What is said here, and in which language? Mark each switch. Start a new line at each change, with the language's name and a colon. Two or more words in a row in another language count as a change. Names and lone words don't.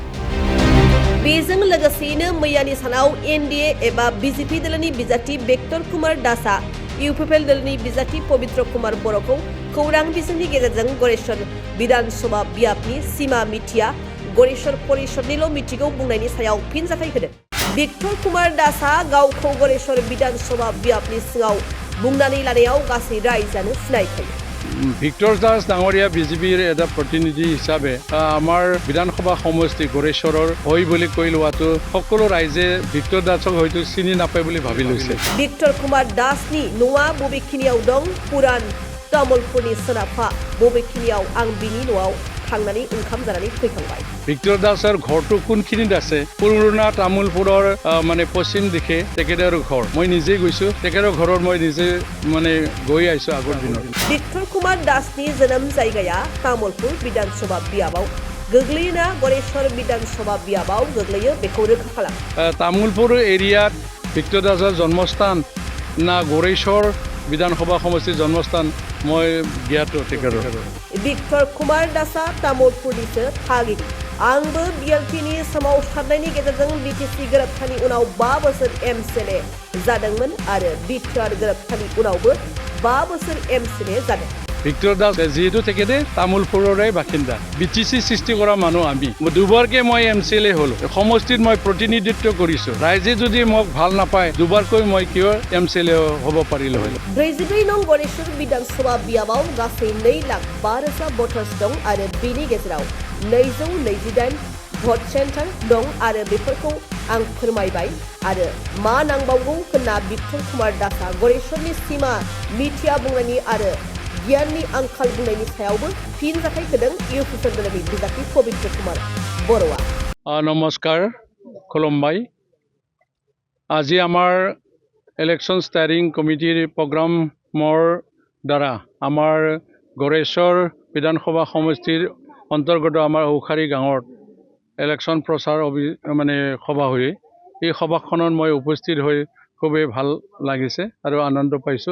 Bodo: बेजों लोगोसेनो मैयानि सानाव एनडीए एबा बीजेपी दोलोनि बिजाथि बेक्टर कुमार दासआ इउपिपिएल दोलोनि बिजाथि पवित्र कुमार बर'खौ खौरां बिजोंनि गेजेरजों गरेश्वर विधानसभा बियाबनि सिमा मिथिया गरेश्वर परिषदनिल' मिथिगौ बुंनायनि सायाव फिनजाथाय होदों। बेक्टर कुमार दासआ गावखौ गरेश्वर विधानसभा बियाबनि सिङाव बुंनानै लानायाव गासै रायजोआनो सिनायखायो।
Assamese: ভিক্টর দাস ডাঙৰীয়া বিজেপিৰ এটা প্ৰতিনিধি হিচাপে আমাৰ বিধানসভা সমষ্টি গড়েশ্বৰৰ হৈ বুলি কৈ লোৱাটো সকলো ৰাইজে ভিক্টৰ দাসক হয়তো চিনি নাপায় বুলি ভাবি লৈছে।
Bodo: बेक्टर कुमार दासनि न'आ बबेखिनियाव दं पुरान तामुलपुरनि सोनाबहा बबेखिनियाव आं बिनि न'आव थांनानै ओंखाम जानानै फैखांबाय।
Assamese: ভিক্টৰ দাসৰ ঘৰটো কোনখিনিত আছে পুৰণা তামোলপুৰৰ মানে পশ্চিম দিশে তেখেতৰ ঘৰ মই নিজে গৈছো তেখেতৰ ঘৰৰ মই নিজে মানে গৈ আহিছো আগৰ দিনত।
Bodo: बेक्टर कुमार दासनि जोनोम जायगाया तामुलपुर विधानसभा बियाबाव गोग्लैयोना गरेश्वर विधानसभा बियाबाव गोग्लैयो बेखौ रोखा खालाम।
Assamese: তামুলপুৰ এৰিয়াত ভিক্টৰ দাসৰ জন্মস্থান না গড়েশ্বৰ বিধানসভা সমষ্টিৰ জন্মস্থান মই জ্ঞাত তেখেতৰ।
Bodo: बेक्टर कुमार दासआ तामुलपुरनिसो थागिरि। आंबो बिएलपिनि सोमावसारनायनि गेजेरजों बिटिसि गोरोबथानि उनाव 5 बोसोर एमसिएलए जादोंमोन आरो बिटिआर गोरोबथानि उनावबो 5 बोसोर एमसिएलए जादों।
Assamese: ভিক্টৰ দাস যেহেতু তেখেতে তামোলপুৰৰে বাসিন্দা বিটিসি সৃষ্টি কৰা মানুহ আমি দুবাৰকে মই এমচিএলএ হলো সমষ্টিত মই প্ৰতিনিধিত্ব কৰিছো ৰাইজে যদি মোক ভাল নাপায় দুবাৰকৈ মই কিয় এমচিএলএ হ'ব পাৰিলো হয়।
Bodo: 44 नं गरेश्वर विधानसभा बियाबाव गासै 2,05,000 भटार्स दं आरो बिनि गेजेराव 228
English: vote center
Bodo: दं आरो बेफोरखौ आं फोरमायबाय आरो मा नांबावगौ होनना बेक्टर कुमार दासआ गरेश्वरनि सिमा मिथिया बुंनायनि आरो गियाननि आंखाल बुंनायनि सायावबो फिनजाथाय होदों इउपिपिएल दोलोनि बिजाथि पवित्र कुमार बर'आ। नमस्कार खुलुमबाय।
Assamese: আজি আমাৰ
English: election steering committee program
Assamese: দ্বাৰা আমাৰ গড়েশ্বৰ বিধানসভা সমষ্টিৰ অন্তৰ্গত আমাৰ ঔখাৰী গাঁৱত ইলেকশ্যন প্ৰচাৰ মানে সভা হৈ এই সভাখনত মই উপস্থিত হৈ খুবেই ভাল লাগিছে আৰু আনন্দ পাইছোঁ।